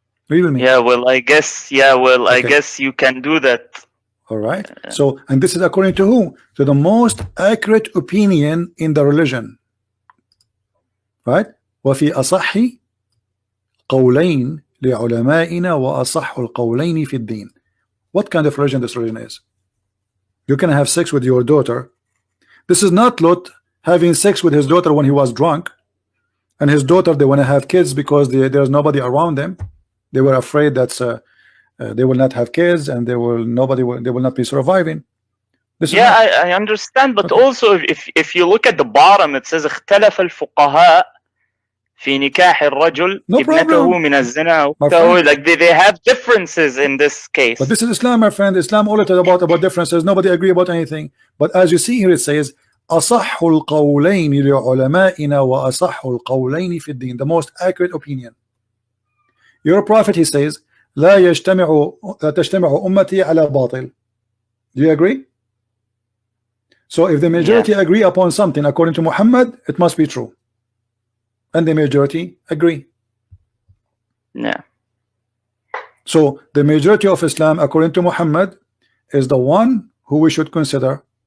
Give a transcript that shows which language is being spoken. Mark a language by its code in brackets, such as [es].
[en] Yeah, well, I guess. Yeah, well, okay. I guess you can do that. All right. So, and this is according to who? To the most accurate opinion in the religion, right? [ar] وفي أصح قولين لعلمائنا وأصح القولين في الدين. [en] What kind of religion this religion is? You can have sex with your daughter. This is not Lot having sex with his daughter when he was drunk, and his daughter, they want to have kids because there's nobody around them. They were afraid that they will not have kids and they will not be surviving. Yeah, I understand, but okay. Also if you look at the bottom, it says [ar] اختلف الفقهاء في نكاح الرجل ابنته من الزنا. [en] So like they have differences in this case. But this is Islam, my friend. Islam all it about differences. Nobody agree about anything. But as you see here, it says [ar] أصح القولين لعلمائنا وأصح القولين في الدين. [en] The most accurate opinion. Your prophet, he says, [ar] لا تجتمع أمتي على باطل. [en] Do you agree? So if the majority agree upon something according to Muhammad, it must be true. And the majority agree. Yeah. So the majority of Islam according to Muhammad is the one who we should consider.